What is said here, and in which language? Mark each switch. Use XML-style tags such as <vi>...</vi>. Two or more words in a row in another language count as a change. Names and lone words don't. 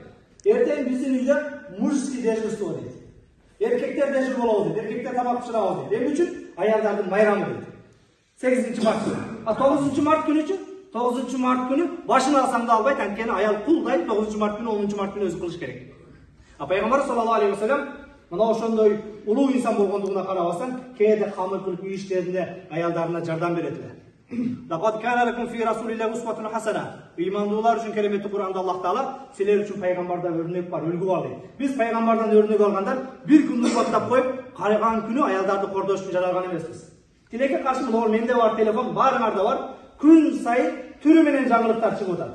<ky>Эртең биздин үйдө</ky> <ru>мужский дежурство</ru> <ky>дейт. Эркектер дежур болобу дейт, эркектер тамак пышырабы дейт. Эмне үчүн? Аялдардын майрамы дейт. 8 март күнү. А 9 март күнүчү? 9 март күнү башын алсам да албайт, анткени аял кулдай 9 март күнү, 10 март күнү өзү кылыш керек. А Пайгамбар</ky> <ar>صلى الله عليه وسلم</ar> <ky>мына ошондой улуу инсан болгондугуна карабастан, кээде камыр кылып үй иштеринде аялдарына жардам беретилер.</ky> <ar>لقد كان لكم في رسول الله أسوة حسنة.</ar> <ky>Ыймандуулар үчүн кереметти Кур'анда Аллах Таала силер үчүн пайгамбардан өрнөк бар, үлгү ал дейт. Биз пайгамбардан өрнөк алгандар бир күн урматтап коюп, кайган күнү аялдарды кордош үчүн жаралган эмеспиз. Тилекке каршы мына менде бар телефон, баарыңарда бар. Күн сайын түрү менен жаңылыктар чыгып атат.</ky>